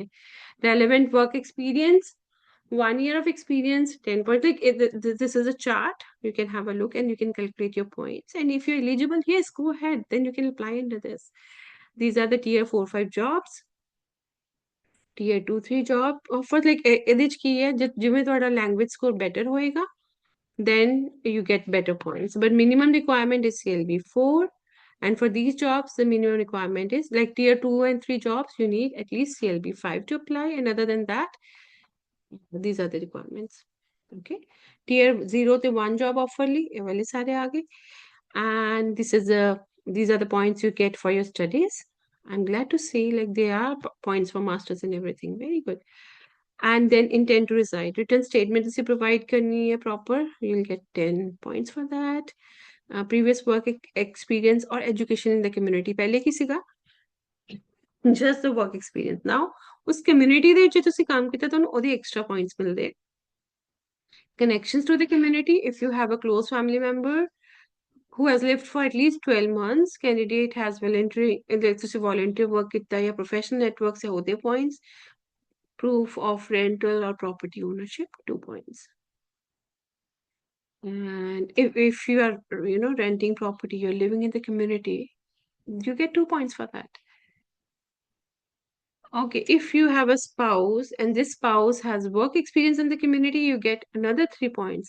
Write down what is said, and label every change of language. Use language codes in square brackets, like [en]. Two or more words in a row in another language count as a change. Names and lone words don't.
[en] relevant work experience, 1 year of experience 10 points। like this is a chart, you can have a look and you can calculate your points, and if you're eligible, yes, go ahead, then you can apply into this। these are the tier 4-5 jobs, tier 2-3 job offers। like [pa] ਇਹਦੇ ਚ ਕੀ ਹੈ, ਜਿਵੇਂ ਤੁਹਾਡਾ [en] language score better ਹੋਏਗਾ then you get better points. But minimum requirement is CLB 4. And for these jobs, the minimum requirement is like tier 2 and 3 jobs, you need at least CLB 5 to apply. And other than that, these are the requirements. Okay. Tier 0 to 1 job offer [hi] ली, ये वाले सारे आगे. [en] And these are the points you get for your studies. I'm glad to see like there are points for masters and everything. Very good. And then intent to reside. Written statement is provide [hi] करनी है [en] proper. You'll get 10 points for that. Previous work experience or education in the community. [hi] पहले किसी का [en] just the work experience. [pa] Now उस community ਦੇ ਵਿੱਚ ਤੁਸੀਂ ਕੰਮ ਕੀਤਾ ਤੁਹਾਨੂੰ ਉਹਦੇ [en] extra points [pa] ਮਿਲਦੇ. [en] Connections to the community. If you have a close family member who has lived for at least 12 months, candidate has volunteer work ਕੀਤਾ या professional network [hi] से होते [en] points. Proof of rental or property ownership, 2 points. And if you are, renting property, you're living in the community, you get 2 points for that. Okay, if you have a spouse and this spouse has work experience in the community, you get another 3 points.